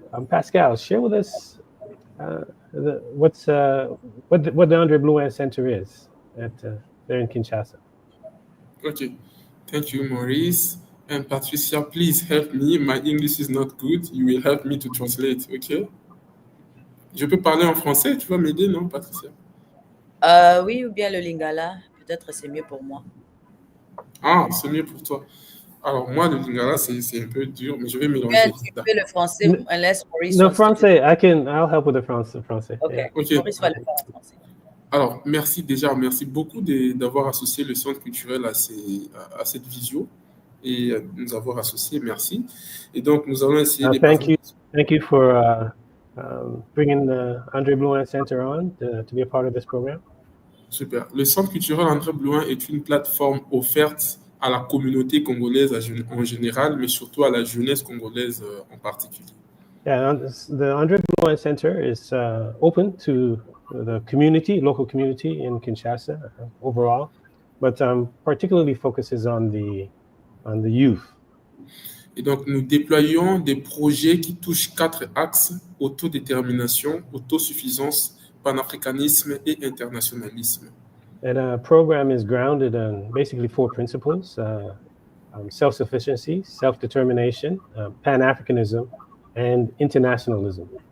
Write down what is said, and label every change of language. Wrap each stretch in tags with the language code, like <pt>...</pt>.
<en>Pascal, share with us what the Andree Blouin Center is there in Kinshasa. Okay, thank you, Maurice. And Patricia, please help me. My English is not good. You will help me to translate, okay?</en> <fr>Je peux parler en français, tu vas m'aider, non, Patricia? Oui, ou bien le lingala, peut-être c'est mieux pour moi. Ah, c'est mieux pour toi. Alors, moi, le lingala, c'est un peu dur, mais je vais mélanger. Tu fais le français,</fr> <en>unless Maurice. No, français. I'll help with the français. Okay. Yeah. Okay.</en> <fr>Maurice va le faire en français. Alors, merci beaucoup d'avoir associé le centre culturel à cette visio. et nous avoir associés. Merci. Et donc, nous allons essayer de</fr> <en>Thank you for bringing the Andree Blouin Center on to be a part of this program. Super.</en> <fr>Le Centre culturel Andree Blouin est une plateforme offerte à la communauté congolaise en général, mais surtout à la jeunesse congolaise en particulier.</fr> <en>Yeah, the Andree Blouin Center is open to the community, local community in Kinshasa overall, but particularly focuses on the youth.</en> <fr>Et donc, nous déployons des projets qui touchent 4 axes: autodétermination, autosuffisance, panafricanisme et internationalisme.</fr> <en>And our program is grounded on basically 4 principles: self-sufficiency, self-determination, Pan-Africanism, and internationalism.</en>